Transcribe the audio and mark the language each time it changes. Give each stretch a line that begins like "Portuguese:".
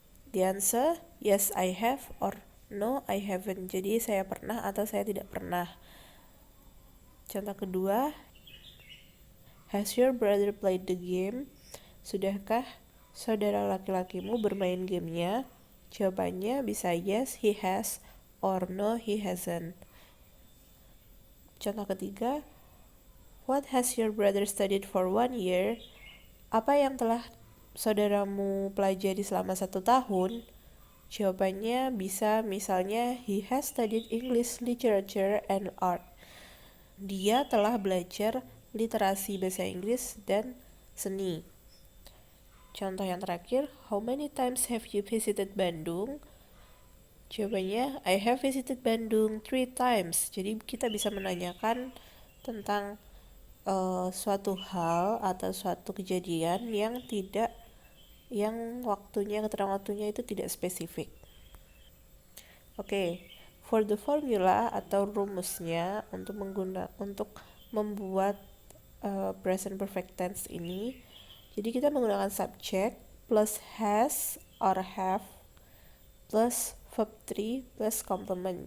English: The answer, yes I have, or no I haven't.
Indonesian: Jadi saya pernah atau saya tidak pernah. Contoh kedua,
English: has your brother played the game?
Indonesian: Sudahkah saudara laki-lakimu bermain gamenya? Jawabannya bisa
English: yes he has, or no he hasn't.
Indonesian: Contoh ketiga,
English: what has your brother studied for 1 year?
Indonesian: Apa yang telah saudaramu pelajari selama 1 tahun? Jawabannya bisa misalnya
English: he has studied English, literature, and art.
Indonesian: Dia telah belajar literasi bahasa Inggris dan seni. Contoh yang terakhir,
English: how many times have you visited Bandung? Jawabannya, I have visited Bandung 3 times.
Indonesian: Jadi kita bisa menanyakan tentang suatu hal atau suatu kejadian yang keterangan waktunya itu tidak spesifik.
English: Oke, for the formula
Indonesian: atau rumusnya untuk membuat
English: present perfect tense
Indonesian: ini, jadi kita menggunakan
English: subject plus has or have plus verb 3 plus complement.